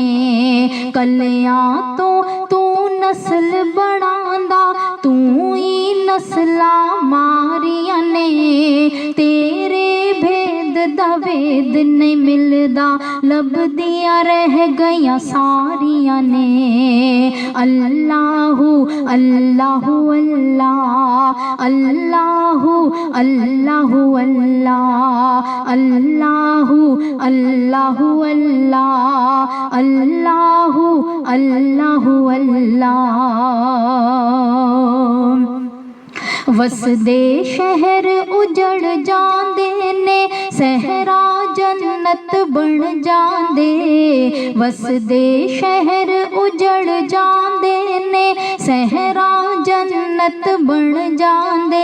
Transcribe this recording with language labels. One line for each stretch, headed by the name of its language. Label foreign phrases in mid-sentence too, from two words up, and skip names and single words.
Punjabi: ਕਲੀਆ ਤੋ ਤੂੰ ਨਸਲ ਬਣਾਂਦਾ, ਤੂੰ ਹੀ ਨਸਲਾਂ ਮਾਰੀਆਂ ਨੇ। ਤੇਰੇ ਭੇਦ ਦਾ ਵੇਦ ਨਹੀਂ ਮਿਲਦਾ, ਲੱਭਦੀਆਂ ਰਹਿ ਗਈਆਂ ਸਾਰੀਆਂ ਨੇ।
Arabic: اللهُ اللهُ الله، اللهُ اللهُ الله، اللهُ اللهُ الله، اللهُ اللهُ الله.
Punjabi: ਵਸਦੇ ਸ਼ਹਿਰ ਉਜੜ ਜਾਂਦੇ ਨੇ, ਸਹਿਰਾ ਜੰਨਤ ਬਣ ਜਾਂਦੇ। ਵਸਦੇ ਸ਼ਹਿਰ ਉਜੜ ਜਾਂਦੇ ਨੇ, ਸਹਿਰਾ ਜੰਨਤ ਬਣ ਜਾਂਦੇ।